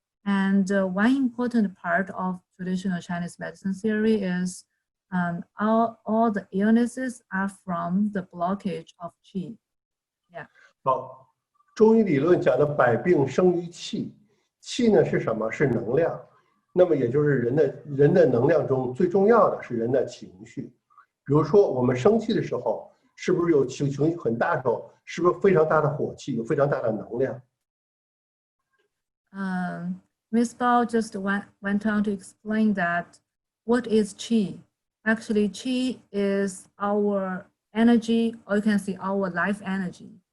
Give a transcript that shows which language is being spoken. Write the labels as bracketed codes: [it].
[en] And one important part of traditional Chinese medicine theory is all the illnesses are from the blockage of qi. Yeah. [zh] 好，中医理论讲的百病生于气，气呢是什么？是能量。那么也就是人的能量中最重要的是人的情绪。比如说我们生气的时候，是不是有情绪很大的时候，是不是非常大的火气，有非常大的能量 [en] ？Miss Bao just went on to explain that what is qi. Actually, qi is our energy, or you can say our life energy.